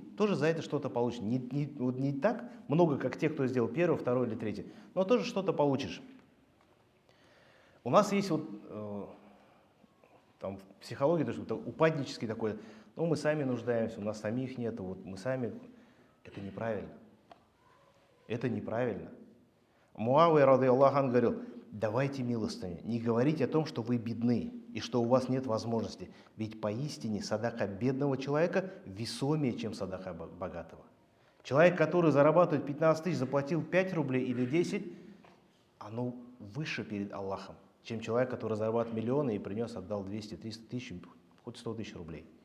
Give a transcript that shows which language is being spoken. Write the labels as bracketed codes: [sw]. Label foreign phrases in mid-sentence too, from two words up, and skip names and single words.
[ru] Тоже за это что-то получишь. Не так много, как те, кто сделал первый, второй или третий, но тоже что-то получишь. У нас есть вот там в психологии тоже упаднический такой, ну мы сами нуждаемся, у нас самих нет, вот мы сами. Это неправильно. Это неправильно. [ar] معاوية رضي الله عنه, [ru] говорил, давайте милостыню, не говорите о том, что вы бедны и что у вас нет возможности. Ведь поистине садака бедного человека весомее, чем садака богатого. Человек, который зарабатывает 15 тысяч, заплатил 5 рублей или 10, оно выше перед Аллахом, чем человек, который зарабатывает миллионы и принес, отдал 200, 300 тысяч, хоть 100 тысяч рублей.